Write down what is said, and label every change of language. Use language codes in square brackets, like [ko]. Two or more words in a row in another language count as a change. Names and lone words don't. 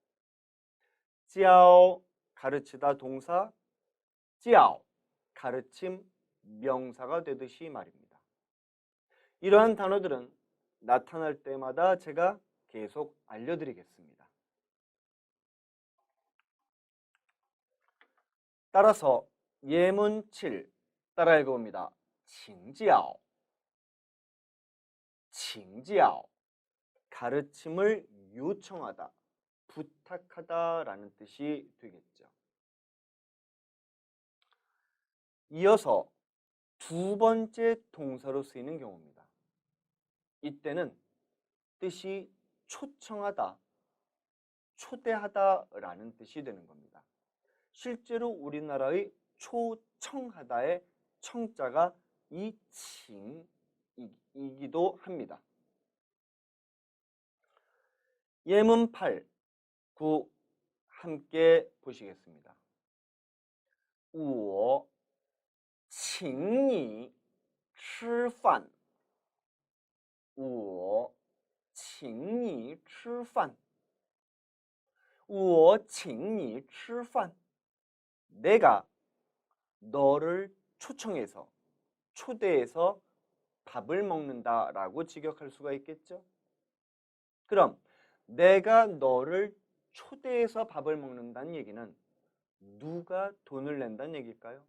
[ko] 教 가르치다 동사, 教 가르침 명사가 되듯이 말입니다. 이러한 단어들은 나타날 때마다 제가 계속 알려드리겠습니다. 따라서 예문 7 따라 읽어봅니다. [zh] 请教 请教 [ko] 가르침을 요청하다, 부탁하다라는 뜻이 되겠죠. 이어서 두 번째 동사로 쓰이는 경우입니다. 이때는 뜻이 초청하다, 초대하다라는 뜻이 되는 겁니다. 실제로 우리나라의 초청하다의 청자가 이 칭이기도 합니다. 예문 8, 9 함께 보시겠습니다. [zh] 我请你吃饭我请你吃饭我请你吃饭 [ko] 내가 너를 초청해서 초대해서 밥을 먹는다라고 직역할 수가 있겠죠? 그럼 내가 너를 초대해서 밥을 먹는다는 얘기는 누가 돈을 낸다는 얘기일까요?